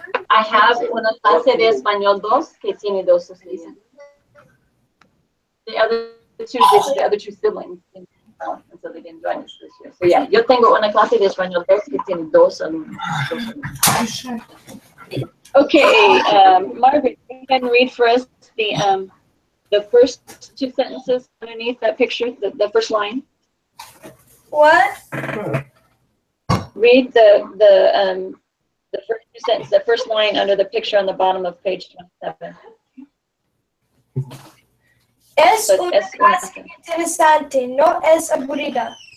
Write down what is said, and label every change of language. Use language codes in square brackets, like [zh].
[en] I have [es] una clase de español 2 que tiene 2 estudiantes. [en] The other two siblings, and so they didn't join us this year. So yeah, [es] yo tengo una clase de español 2 que tiene 2 alumnos. [en] Okay, Margaret, you can read for us the first two sentences underneath that picture, the first line. What? Read the first two sentences, the first line under the picture on the bottom of page 27. [es] Es una clase interesante, no es aburrida.